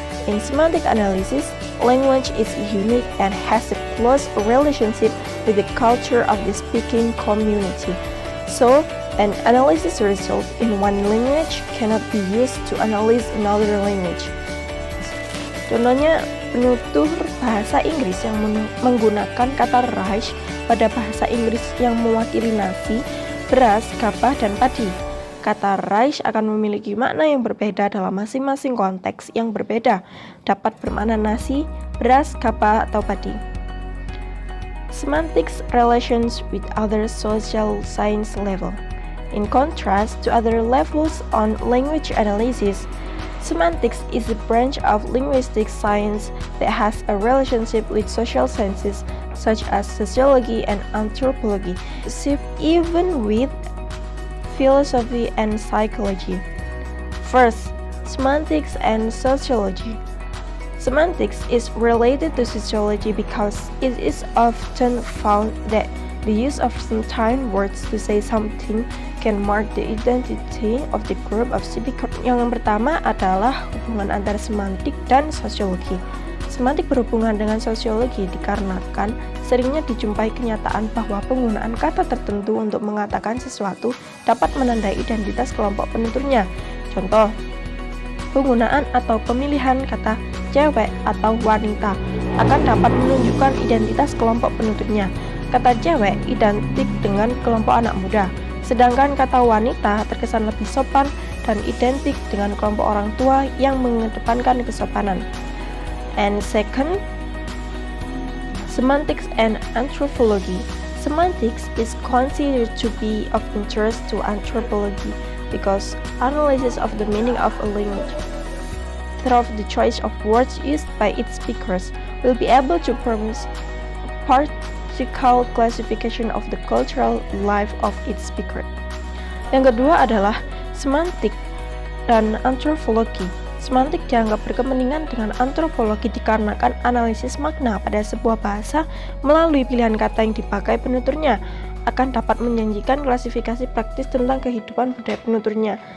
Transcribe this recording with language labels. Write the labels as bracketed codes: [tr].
[en] In semantic analysis, language is unique and has a close relationship with the culture of the speaking community. So, an analysis result in one language cannot be used to analyze another language. [id] Contohnya, penutur bahasa Inggris yang menggunakan kata rice pada bahasa Inggris yang mewakili nasi, beras, gabah, dan padi. Kata rice akan memiliki makna yang berbeda dalam masing-masing konteks yang berbeda, dapat bermakna nasi, beras, gabah, atau padi. [en] Semantics relations with other social science level. In contrast to other levels on language analysis, semantics is a branch of linguistic science that has a relationship with social sciences such as sociology and anthropology, even with philosophy and psychology. First, semantics and sociology. Semantics is related to sociology because it is often found that the use of certain words to say something can mark the identity of the group of speakers. [id] Yang pertama adalah hubungan antara semantik dan sosiologi. Semantik berhubungan dengan sosiologi dikarenakan seringnya dijumpai kenyataan bahwa penggunaan kata tertentu untuk mengatakan sesuatu dapat menandai identitas kelompok penuturnya. Contoh, penggunaan atau pemilihan kata cewek atau wanita akan dapat menunjukkan identitas kelompok penuturnya. Kata cewek identik dengan kelompok anak muda, sedangkan kata wanita terkesan lebih sopan dan identik dengan kelompok orang tua yang mengedepankan kesopanan. [en] And second, semantics and anthropology. Semantics is considered to be of interest to anthropology because analysis of the meaning of a language through the choice of words used by its speakers will be able to promise partial classification of the cultural life of its speaker. [id] Yang kedua adalah semantik dan antropologi. Semantik dianggap berkepentingan dengan antropologi dikarenakan analisis makna pada sebuah bahasa melalui pilihan kata yang dipakai penuturnya akan dapat menjanjikan klasifikasi praktis tentang kehidupan budaya penuturnya.